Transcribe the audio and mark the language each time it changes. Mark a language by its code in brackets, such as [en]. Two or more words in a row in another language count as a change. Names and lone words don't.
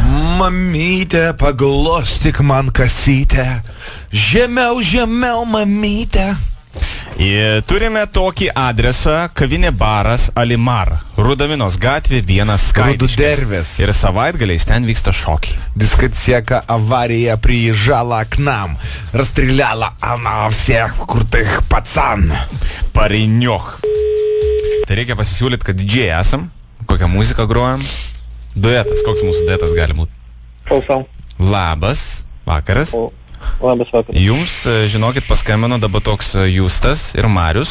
[lt] Mamytė, paglostyk man kasytę. Žemiau, žemiau, mamytė. Turime tokį adresą, kavinė baras Alimar, Rudaminos gatvė 1 Skaitiškės. Ir savaitgaliais ten vyksta šokiai. [ru] Дискотека, авария, приезжала к нам. Расстреляла она всех крутых пацан. [lt] Pareiniok. Tai reikia pasisiūlyti, kad didžiai esam, kokią muziką grojam. Duetas, koks mūsų duetas gali būti? Klausau. Labas, vakaras. Labas vakaras. Jums, žinokit, paskambino dabar toks Justas ir Marius.